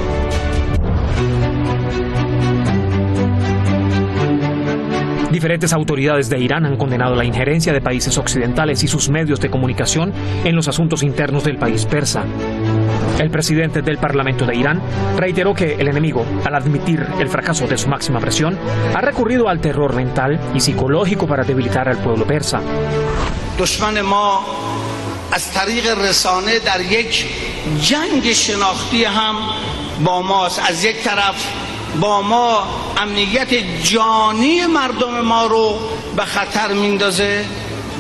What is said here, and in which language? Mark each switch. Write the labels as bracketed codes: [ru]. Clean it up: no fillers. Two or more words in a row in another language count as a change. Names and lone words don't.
[es] Diferentes autoridades de Irán han condenado la injerencia de países occidentales y sus medios de comunicación en los asuntos internos del país persa. El presidente del Parlamento de Irán reiteró que el enemigo, al admitir el fracaso de su máxima presión, ha recurrido al terror mental y psicológico para debilitar al pueblo persa. [fa] دشمن ما از طریق رسانه در یک جنگ شناختی هم با ماست. از یک طرف با ما امنیت جانی مردم ما رو به خطر میندازه و